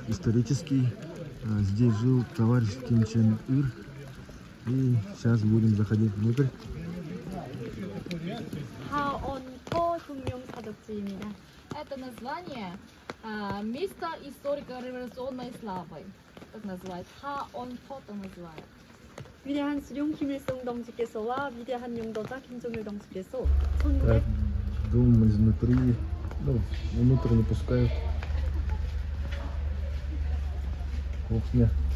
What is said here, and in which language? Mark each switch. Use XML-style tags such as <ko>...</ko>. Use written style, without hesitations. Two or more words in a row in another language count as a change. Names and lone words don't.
<ru>Здесь жил товарищ Ким Чен Ир. И сейчас будем заходить внутрь. Это название место историко-революционной славы. Так называется. 하온포도 называют.</ru> <ko>위대한 수령 김일성 동지께서와 위대한 용도자 김정일 동지께서</ko> <ru>Так, дом изнутри, ну, внутрь не пускают. Кухня.</ru>